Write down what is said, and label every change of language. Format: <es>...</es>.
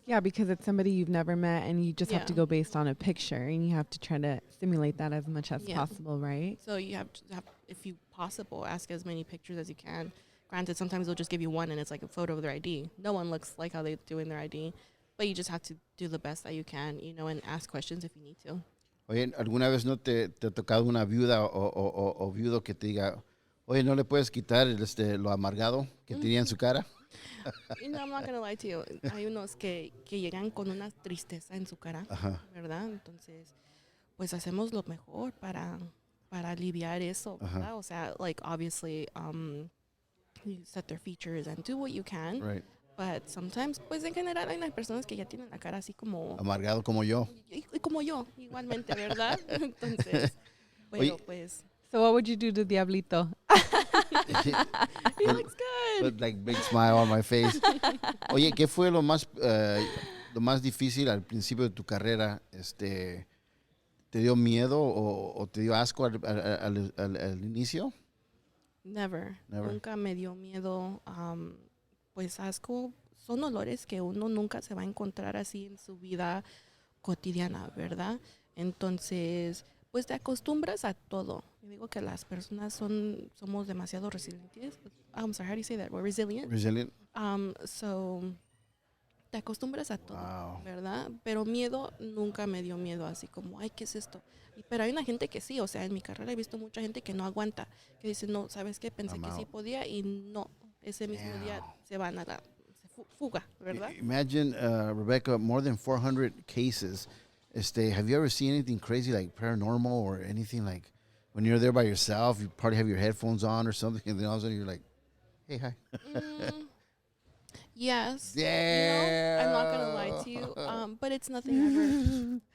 <en>Yeah, because it's somebody you've never met, and you just have to go based on a picture, and you have to try to simulate that as much as possible, right? So you have to if you possible, ask as many pictures as you can. Granted, sometimes they'll just give you one and it's like a photo of their ID. No one looks like how they do in their ID, but you just have to do the best that you can, you know, and ask questions if you need to.</en> <es>Oye, ¿alguna vez no te ha tocado una viuda o viudo que te diga, oye, no le puedes quitar lo amargado que tenía en su cara?</es> <en>You know, I'm not going to lie to you.</en> <es>Hay unos que llegan con una tristeza en su cara, ¿verdad? Entonces, pues hacemos lo mejor para aliviar eso, ¿verdad? O sea,</es> <en>like, obviously, you set their features and do what you can. Right. But sometimes,</en> <es>pues en general hay unas personas que ya tienen la cara así como... Amargado como yo. Y como yo, igualmente, ¿verdad? Entonces, bueno, pues...</es> <en>So what would you do to Diablito? He looks good. With like big smile on my face.</en> <es>Oye, ¿qué fue lo más difícil al principio de tu carrera? ¿Te dio miedo o te dio asco al inicio?</es> <en>Never.</en> <es>Nunca me dio miedo. Pues asco son olores que uno nunca se va a encontrar así en su vida cotidiana, ¿verdad? Entonces, pues te acostumbras a todo. Yo digo que las personas somos demasiado resilientes.</es> <en>I'm sorry, how do you say that? We're resilient. Resilient.</en> <es>So te acostumbras a todo,</es> <en>Wow.</en> <es>¿verdad? Pero miedo nunca me dio miedo, así como, ay, ¿qué es esto? Pero hay una gente que sí, o sea, en mi carrera he visto mucha gente que no aguanta, que dice, no, ¿sabes qué? Pensé que sí podía y no, Ese mismo día se van a fuga, ¿verdad?</es> <en>Imagine, Rebecca, more than 400 cases. Have you ever seen anything crazy like paranormal or anything like when you're there by yourself, you probably have your headphones on or something, and then all of a sudden you're like, hey, hi. Yes. Yeah. I'm not gonna lie to you. But it's nothing ever.</en>